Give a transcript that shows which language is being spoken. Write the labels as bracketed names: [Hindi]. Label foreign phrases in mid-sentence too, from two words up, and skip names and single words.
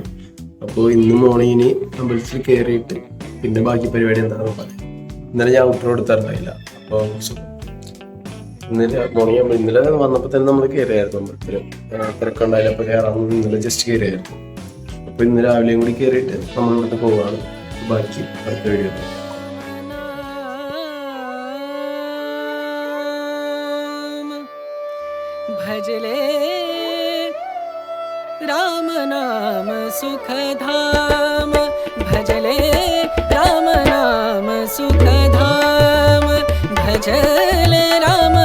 [Malayalam] അപ്പോൾ ഇന്ന് മോർണിംഗിന് അമ്പലത്തിൽ കയറിയിട്ട് പിന്നെ ബാക്കി പരിപാടി എന്താണെന്ന് പറയാം. ഇന്നലെ ഞാൻ ഔട്ടർ എടുത്തിട്ടുണ്ടായില്ല. അപ്പോൾ ഇന്നലെ വന്നപ്പോൾ തന്നെ നമ്മൾ കയറിയായിരുന്നു അമ്പലത്തിൽ. തിരക്കുണ്ടായില്ല. അപ്പോൾ കയറാമെന്ന് ഇന്നലെ ജസ്റ്റ് കയറിയായിരുന്നു. അപ്പോൾ ഇന്ന് രാവിലെയും കൂടി കയറിയിട്ട് നമ്മൾ ഇവിടുത്തെ പോവുകയാണ്. ബാക്കി അടുത്ത വീഡിയോ. [Hindi] भजले राम नाम सुखधाम, भजले राम नाम सुखधाम, भजले राम